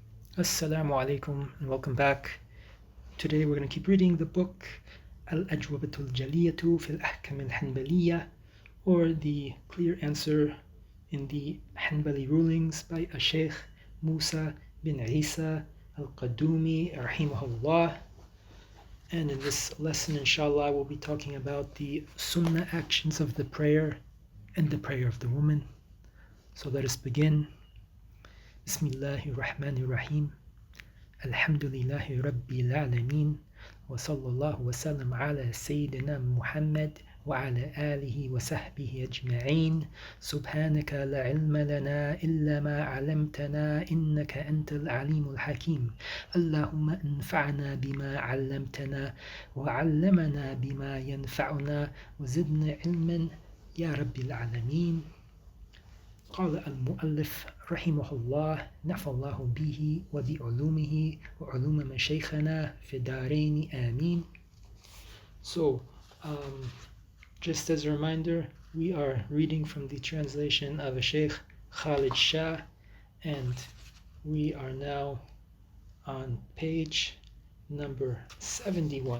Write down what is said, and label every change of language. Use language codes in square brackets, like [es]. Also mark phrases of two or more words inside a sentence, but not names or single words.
[ar] السلام عليكم [en] and welcome back. Today we're going to keep reading the book al-Ajwabah al-Jaliyah fi al-Ahkam al-Hanbaliya, or the clear answer in the Hanbali Rulings by Sheikh Musa bin Issa al-Qaddoomi rahimahullah. And in this lesson, inshallah, we'll be talking about the Sunna actions of the prayer and the prayer of the woman. So let us begin. [ar] بسم الله الرحمن الرحيم. الحمد لله رب العالمين. وصلى الله وسلم على سيدنا محمد وعلى آله وصحبه أجمعين. سبحانك لا علم لنا إلا ما علمتنا إنك أنت العليم الحكيم. اللهم انفعنا بما علمتنا وعلمنا بما ينفعنا وزدنا علما يا رب العالمين. قال المؤلف rahimahullah نفع الله به وبعلومه وعلوم مشايخنا في الدارين آمين. [en] So, just as a reminder, we are reading from the translation of a Sheikh Khalid Shah, and we are now on page number 71.